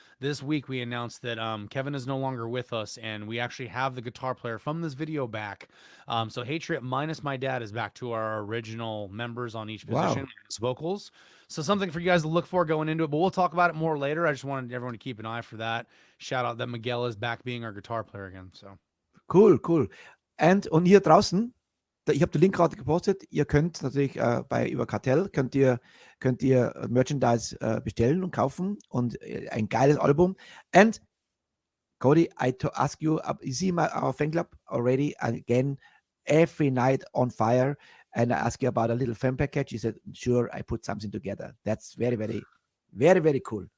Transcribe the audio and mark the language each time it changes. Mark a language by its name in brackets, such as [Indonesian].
[English] This week we announced that Kevin is no longer with us, and we actually have the guitar player from this video back. So Hatriot minus my dad is back to our original members on each position, as vocals. So something for you guys to look for going into it, but we'll talk about it more later. I just wanted everyone to keep an eye for that. Shout out that Miguel is back being our guitar player again. So cool. [German] Und hier draußen, ich habe den Link gerade gepostet. Ihr könnt natürlich über Kartell könnt ihr Merchandise bestellen und kaufen und ein geiles Album. [English] And Cody, I ask you, you see our fan club already again every night on fire, and I asked you about a little fan package. You said, sure, I put something together. That's very, very, very, very cool.